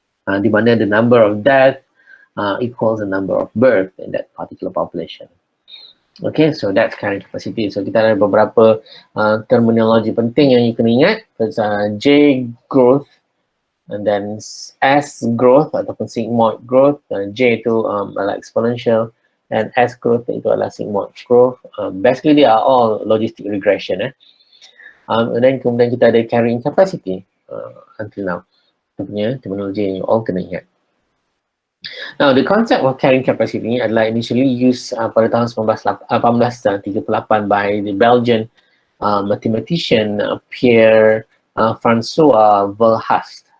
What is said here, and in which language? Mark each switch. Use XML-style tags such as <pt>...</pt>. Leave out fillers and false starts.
<ms>Di mana</ms> <en>the number of death equals the number of birth in that particular population. Okay, so that's carrying capacity.</en> <ms>So kita ada beberapa terminologi penting yang you kena ingat.</ms> <en>There's J growth, and then S growth ataupun sigmoid growth.</en> <ms>J itu adalah exponential,</ms> <en>and S growth</en> <ms>itu adalah sigmoid growth.</ms> <en>Basically they are all logistic regression. And then</en> <ms>kemudian kita ada</ms> <en>carrying capacity until now.</en> <ms>Punya terminologi yang you all kena ingat.</ms> <en>Now, the concept of carrying capacity adalah initially used</en> <ms>pada tahun</ms> <en>1838 by the Belgian mathematician Pierre Francois Verhulst.</en>